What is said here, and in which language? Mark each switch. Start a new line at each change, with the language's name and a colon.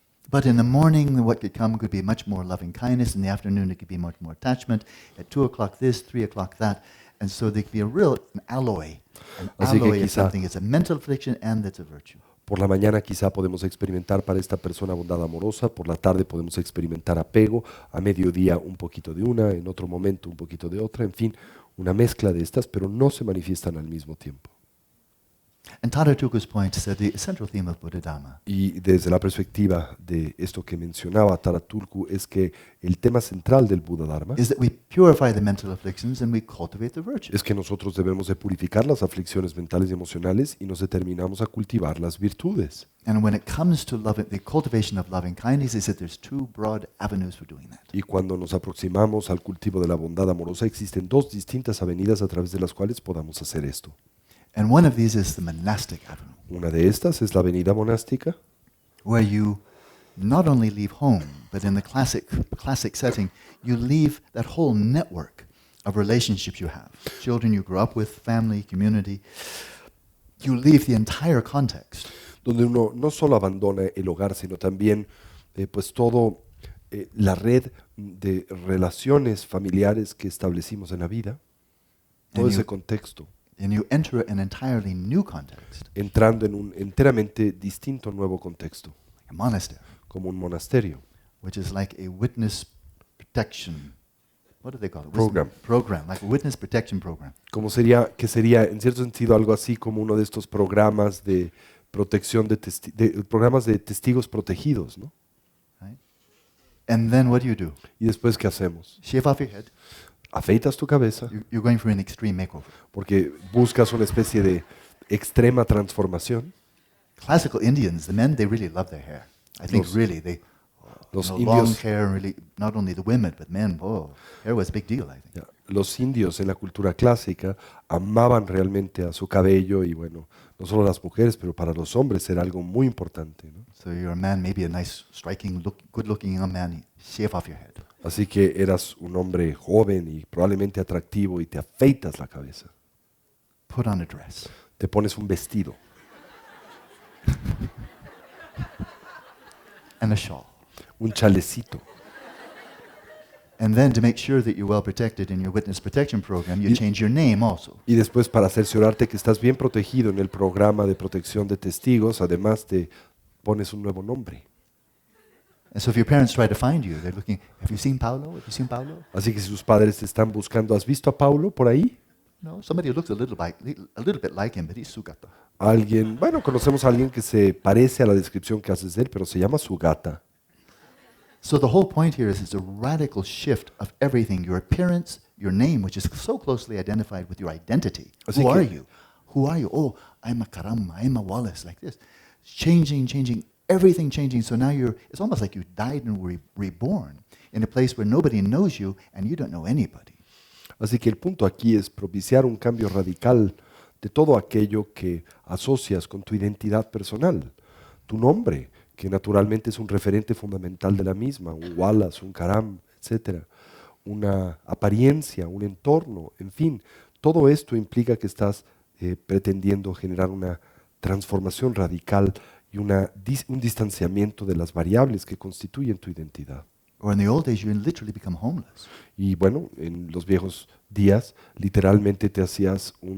English: But in the morning, what could come could be much more loving kindness. In the afternoon, it could be much more attachment. At 2 o'clock this, 3 o'clock that. And so there could be an alloy. An
Spanish: Así que
English: alloy is
Spanish: quizá-
English: something, it's a mental affliction and it's a virtue.
Spanish: Por la mañana quizá podemos experimentar para esta persona bondad amorosa, por la tarde podemos experimentar apego, a mediodía un poquito de una, en otro momento un poquito de otra, en fin, una mezcla de estas, pero no se manifiestan al mismo tiempo.
English: And Tara Tuku's point said the central theme of Buddha Dhamma
Spanish: Y desde la perspectiva de esto que mencionaba Taraturku es que el tema central del Buda Dharma
English: is that we purify the mental afflictions and we cultivate the virtues.
Spanish: es que nosotros debemos de purificar las aflicciones mentales y emocionales y nos determinamos a cultivar las virtudes.
English: And when it comes to the cultivation of loving kindness, he said there's two broad avenues for doing that.
Spanish: Y cuando nos aproximamos al cultivo de la bondad amorosa, existen dos distintas avenidas a través de las cuales podamos hacer esto.
English: And one of these is the monastic avenue,
Spanish: Una de estas es la avenida monástica,
English: where you not only leave home, but in the classic setting, you leave that whole network of relationships you have. Children you grew up with, family, community. You leave the entire context.
Spanish: donde uno no solo abandona el hogar, sino también pues todo la red de relaciones familiares que establecimos en la vida, todo
English: And you-
Spanish: contexto,
English: And you enter an entirely new context,
Spanish: entrando en un enteramente distinto nuevo contexto,
English: a monastery,
Spanish: como un monasterio.
English: which is like a witness protection. What do they call it? Program. Program, like a witness protection program.
Spanish: Como sería en cierto sentido algo así como uno de estos programas de protección programas de testigos protegidos, ¿no?
English: Right? And then what do?
Spanish: Y después, ¿qué hacemos?
English: Shave off your head.
Spanish: Afeitas tu cabeza
English: You're going for an extreme makeover.
Spanish: porque buscas una especie de extrema transformación.
English: Classical Indians, the men, they really love their hair. I think
Spanish: Los-
English: really they
Spanish: los
English: long
Spanish: indios-
English: hair, really, not only the women, but men, hair was a big deal, I think.
Spanish: Ya, los indios en la cultura clásica amaban realmente a su cabello y bueno, no solo las mujeres, pero para los hombres era algo muy importante, ¿no?
English: So you're a man, maybe a nice, striking, good-looking young man, shave off your head.
Spanish: Así que eras un hombre joven y probablemente atractivo y te afeitas la cabeza.
English: Put on a dress.
Spanish: Te pones un vestido,
English: And a shawl.
Spanish: un chalecito.
English: And then to make sure that you're well protected in your witness protection program, you change your name also.
Spanish: Y después, para cerciorarte que estás bien protegido en el programa de protección de testigos, además te pones un nuevo nombre.
English: And so if your parents try to find you, they're looking, have you seen Paulo? Have you seen Paulo?
Spanish: Así que si sus padres te están buscando, ¿has visto a Paulo por ahí?
English: No, somebody who looks a little bit like him, but he's Sugata.
Spanish: Alguien, bueno, conocemos a alguien que se parece a la descripción que haces de él, pero se llama Sugata.
English: So the whole point here is it's a radical shift of everything, your appearance, your name, which is so closely identified with your identity.
Spanish: Así
English: Who
Spanish: que-
English: are you? Who are you? Oh, I'm a Karama, I'm a Wallace, like this. Changing, everything changing. So now it's almost like you died and were reborn in a place where nobody knows you and you don't know anybody.
Spanish: Así que el punto aquí es propiciar un cambio radical de todo aquello que asocias con tu identidad personal. Tu nombre, que naturalmente es un referente fundamental de la misma, un Wallace, un Karam, etc. Una apariencia, un entorno, en fin. Todo esto implica que estás pretendiendo generar una transformación radical y un distanciamiento de las variables que constituyen tu identidad.
English: Or in the old days, you literally become homeless.
Spanish: Y bueno, en los viejos días, literalmente te hacías